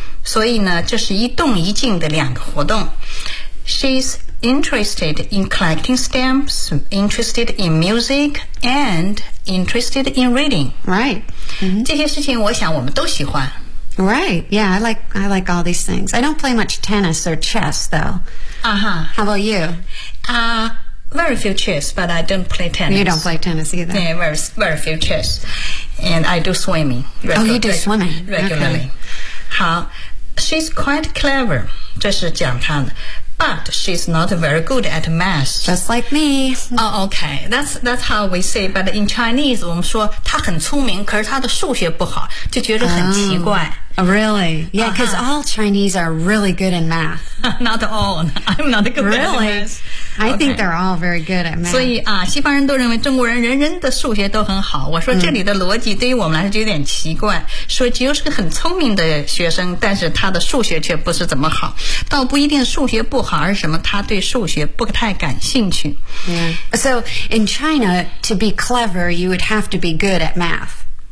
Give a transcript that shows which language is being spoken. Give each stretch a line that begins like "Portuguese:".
Chinese: 所以呢，这是一动一静的两个活动。
English: She'sinterested in collecting stamps, interested in music, and interested in reading. Right.、 Mm-hmm.
Chinese: 这些事情我想我们都喜欢。
English: Right. Yeah, I like all these things. I don't play much tennis or chess, though. Uh-huh. How about you? Very few chess, but I don't play tennis. You don't play tennis either. Yeah, very few chess. And I do swimming. You do swimming. Regularly.、 Okay.
Chinese: 好
English: She's quite clever.
Chinese: 这是讲她的。
English: But she's not very good at math. Just like me. Oh, okay. That's how we say. But in Chinese,
Chinese: 我们说她很聪明，可是她的数学不好，就觉得很奇怪。
English: Really? Yeah, because all Chinese are really good in math. Not all. I'm not good really? at math. Really? I think they're all very good at math.
Chinese: 所以啊，西方人都认为中国人人人的数学都很好。我说这里的逻辑对于我们来说就有点奇怪。说吉欧是个很聪明的学生，但是他的数学却不是怎么好。倒不一定数学不好，而是什么？他对数学不太感兴趣。
English: Yeah. So in China, to be clever, you would have to be good at math.